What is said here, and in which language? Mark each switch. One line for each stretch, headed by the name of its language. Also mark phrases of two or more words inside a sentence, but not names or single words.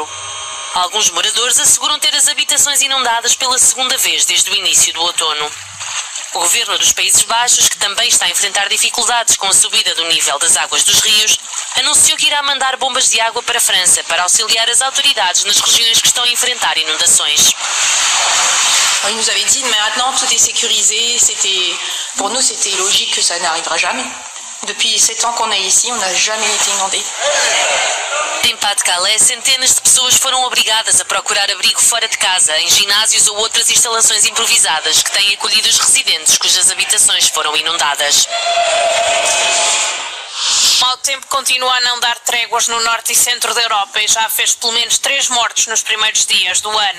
Portuguese: Alguns moradores asseguram ter as habitações inundadas pela segunda vez desde o início do outono. O governo dos Países Baixos, que também está a enfrentar dificuldades com a subida do nível das águas dos rios, anunciou que irá mandar bombas de água para a França para auxiliar as autoridades nas regiões que estão a enfrentar inundações.
French: Il nous avait dit maintenant tout est sécurisé, pour nous c'était logique que ça n'arrivera jamais. Depuis 7 ans qu'on est ici, on n'a jamais été inondé.
Portuguese: Em Pas-de-Calais, centenas de pessoas foram obrigadas a procurar abrigo fora de casa, em ginásios ou outras instalações improvisadas que têm acolhido os residentes cujas habitações foram inundadas. O mau tempo continua a não dar tréguas no norte e centro da Europa e já fez pelo menos 3 mortos nos primeiros dias do ano.